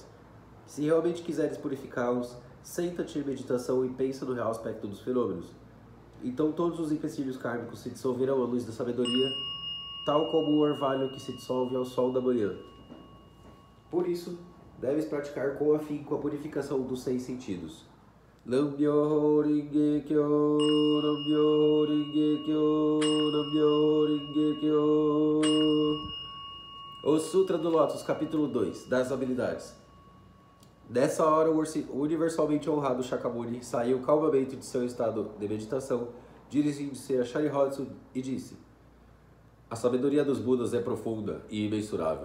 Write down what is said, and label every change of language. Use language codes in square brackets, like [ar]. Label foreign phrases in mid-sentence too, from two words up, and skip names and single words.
[pt] Se realmente quiseres purificá-los, senta-te em meditação e pensa no real aspecto dos fenômenos. Então todos os empecilhos kármicos se dissolverão à luz da sabedoria, tal como o orvalho que se dissolve ao sol da manhã. Por isso, deves praticar com afinco a purificação dos 6 sentidos. [ja] 南無妙法蓮華経、南無妙法蓮華経, 南無妙法蓮華経. [pt] O Sutra do Lótus, capítulo 2, das habilidades. Nessa hora, o universalmente honrado Shakyamuni saiu calmamente de seu estado de meditação, dirigindo-se a Sharihatsu e disse: A sabedoria dos Budas é profunda e imensurável.